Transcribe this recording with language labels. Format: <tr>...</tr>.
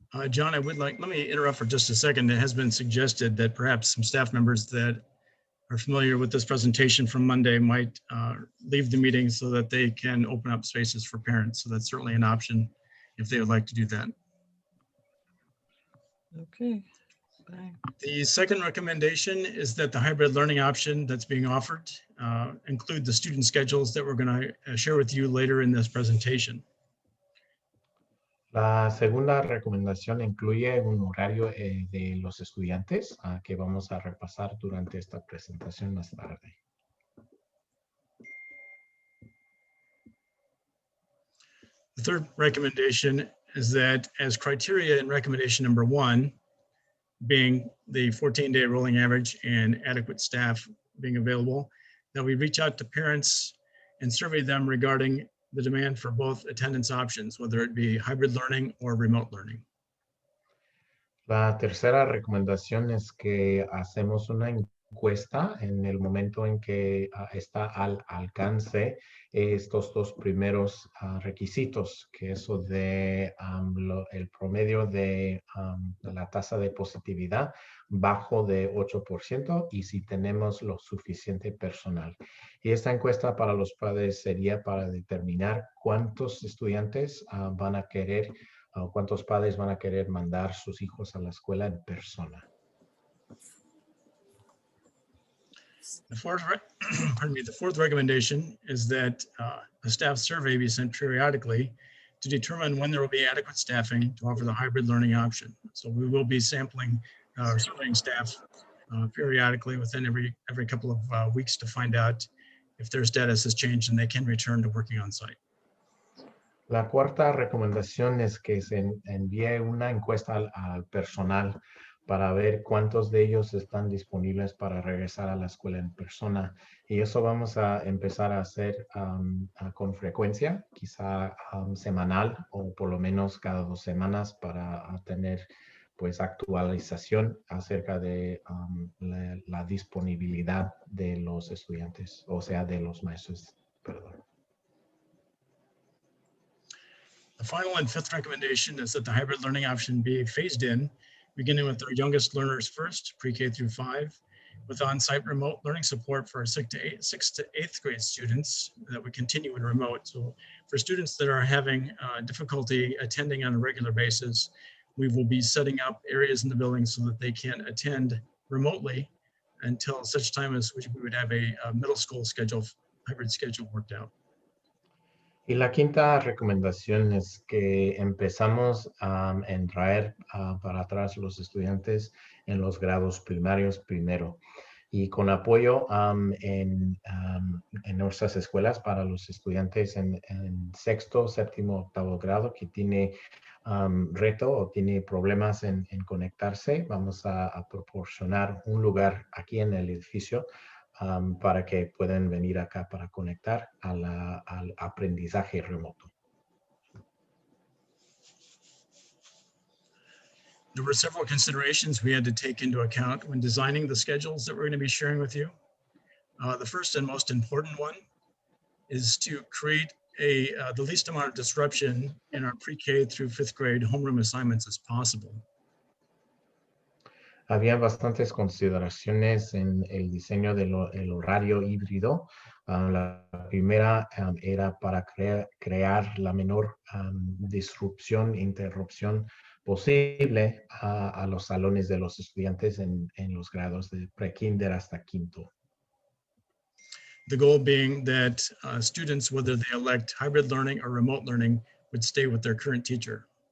<en>John, let me interrupt for just a second. It has been suggested that perhaps some staff members that are familiar with this presentation from Monday might leave the meeting so that they can open up spaces for parents. So that's certainly an option if they would like to do that. Okay. Bye. The second recommendation is that the hybrid learning option that's being offered include the student schedules that we're going to share with you later in this presentation.</en> <es>La segunda recomendación incluye un horario de los estudiantes que vamos a repasar durante esta presentación más tarde.</es> <en>The third recommendation is that as criteria in recommendation number 1, being the 14-day rolling average and adequate staff being available, that we reach out to parents and survey them regarding the demand for both attendance options, whether it be hybrid learning or remote learning.</en> <es>La tercera recomendación es que hacemos una encuesta en el momento en que está al alcance estos dos primeros requisitos, que eso de el promedio de la tasa de positividad bajo de 8% y si tenemos lo suficiente personal. Y esta encuesta para los padres sería para determinar cuántos estudiantes van a querer, cuántos padres van a querer mandar sus hijos a la escuela en persona.</es> <en>The fourth recommendation is that a staff survey be sent periodically to determine when there will be adequate staffing to offer the hybrid learning option. So we will be sampling surveying staff periodically within every couple of weeks to find out if their status has changed and they can return to working on site.</en> <es>La cuarta recomendación es que se envíe una encuesta al personal para ver cuántos de ellos están disponibles para regresar a la escuela en persona. Y eso vamos a empezar a hacer con frecuencia, quizá semanal o por lo menos cada 2 semanas para tener pues actualización acerca de la disponibilidad de los estudiantes, o sea, de los maestros, perdón.</es> <en>The final and fifth recommendation is that the hybrid learning option be phased in, beginning with our youngest learners first, pre-K through 5, with on-site remote learning support for our 6th to 8th grade students that would continue in remote. So for students that are having difficulty attending on a regular basis, we will be setting up areas in the building so that they can attend remotely until such time as we would have a middle school hybrid schedule worked out.</en> <es>Y la quinta recomendación es que empezamos en traer para atrás los estudiantes en los grados primarios primero. Y con apoyo en nuestras escuelas para los estudiantes en 6º, 7º, 8º grado que tiene reto o tiene problemas en conectarse, vamos a proporcionar un lugar aquí en el edificio para que puedan venir acá para conectar al aprendizaje remoto.</es> <en>There were several considerations we had to take into account when designing the schedules that we're going to be sharing with you. The first and most important one is to create the least amount of disruption in our pre-K through 5th grade homeroom assignments as possible.</en> <es>Había bastantes consideraciones en el diseño del horario híbrido. La primera era para crear la menor disrupción, interrupción posible a los salones de los estudiantes en los grados de pre-kinder hasta 5º.</es> <en>The goal being that students, whether they elect hybrid learning or remote learning, would stay with their current teacher.</en>